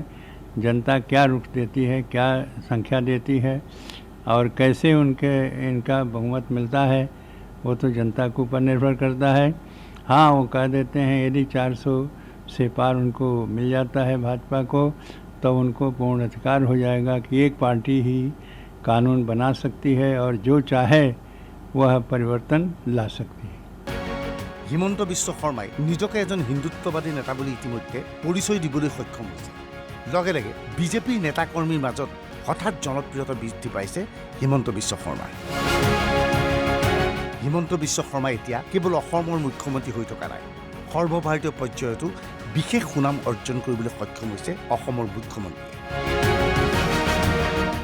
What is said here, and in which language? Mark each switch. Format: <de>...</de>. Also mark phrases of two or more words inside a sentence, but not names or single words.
<hi>जनता क्या रुख देती है, क्या संख्या देती है और कैसे इनका बहुमत मिलता है, वो तो जनता के ऊपर निर्भर करता है। हाँ, वो कह देते हैं यदि 400 से पार उनको मिल जाता है भाजपा को, तो उनको पूर्ण अधिकार हो जाएगा कि एक पार्टी ही कानून बना सकती है और जो चाहे वह परिवर्तन ला सकती है।</hi> <as>হিমন্ত বিশ্ব শৰ্মাই নিজকে এজন হিন্দুত্ববাদী নেতা বুলি ইতিমধ্যে পৰিচয় দিবলৈ সক্ষম হৈছে। লগে লগে বিজেপিৰ নেতা কৰ্মীৰ মাজত হঠাৎ জনপ্ৰিয়তা বৃদ্ধি পাইছে হিমন্ত বিশ্ব শৰ্মাৰ। হিমন্ত বিশ্ব শৰ্মা এতিয়া কেৱল অসমৰ মুখ্যমন্ত্ৰী হৈ থকা নাই, সৰ্বভাৰতীয় পৰ্যায়তো বিশেষ সুনাম অৰ্জন কৰিবলৈ সক্ষম হৈছে অসমৰ মুখ্যমন্ত্ৰীয়ে।</as>